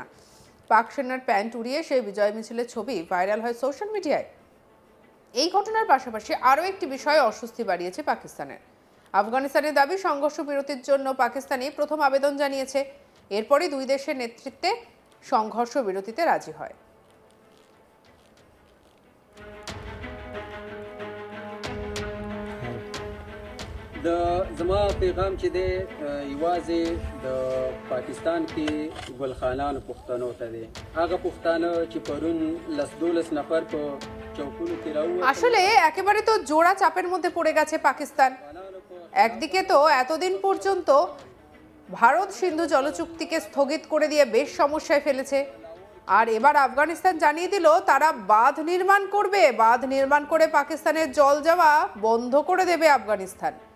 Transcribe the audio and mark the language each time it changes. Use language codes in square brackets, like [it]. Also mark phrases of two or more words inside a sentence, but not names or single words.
[bn] পাক সেনার প্যান্ট উড়িয়ে সেই বিজয় মিছিলের ছবি ভাইরাল হয় [en] social media. [bn] এই ঘটনার পাশাপাশি আরও একটি বিষয় অস্বস্তি বাড়িয়েছে পাকিস্তানের। আফগানিস্তানের দাবি সংঘর্ষ বিরতির জন্য পাকিস্তানই প্রথম আবেদন জানিয়েছে, এরপরই দুই দেশের নেতৃত্বে সংঘর্ষ বিরতিতে রাজি হয়। [ps] د زما پیغام چې دی یوازې د پاکستان کې ګلخانانو پښتنو ته دی، هغه پښتانه چې پرون 10-12 نفر په চৌকুলো کې راووتل। [bn] আসলে একেবারে তো জোড়া চাপের মধ্যে পড়ে গেছে পাকিস্তান। একদিকে তো এতদিন পর্যন্ত ভারত সিন্ধু জলচুক্তিকে স্থগিত করে দিয়ে বেশ সমস্যায় ফেলেছে, আর এবার আফগানিস্তান জানিয়ে দিল তারা বাঁধ নির্মাণ করবে, বাঁধ নির্মাণ করে পাকিস্তানের জল যাওয়া বন্ধ করে দেবে আফগানিস্তান।